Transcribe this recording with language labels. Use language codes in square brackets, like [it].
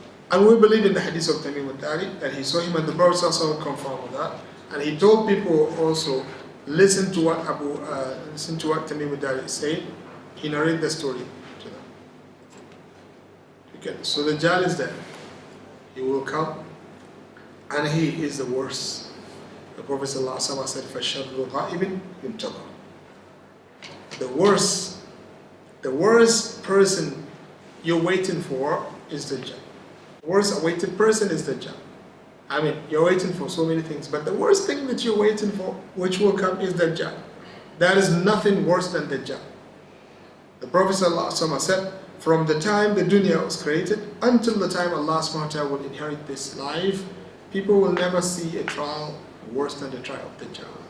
[en] And we believe in the hadith of Tamim al-Dari, that he saw him, and the Prophet ﷺ confirmed with that. And he told people also, listen to what Tamim al-Dari said. He narrated the story to them. Okay. So the Dajjal is there. He will come, and he is the worst. The Prophet ﷺ said, [ar] فَالشَّرُّ غَائِبٍ يُنْتَظَرُ. [en] The worst person you're waiting for is Dajjal. The worst awaited person is Dajjal. I mean, you're waiting for so many things, but the worst thing that you're waiting for, which will come, is Dajjal. There is nothing worse than Dajjal. The Prophet ﷺ said, from the time the dunya was created until the time Allah subhanahu wa ta'ala will inherit this life, people will never see a trial worse than the trial of Dajjal.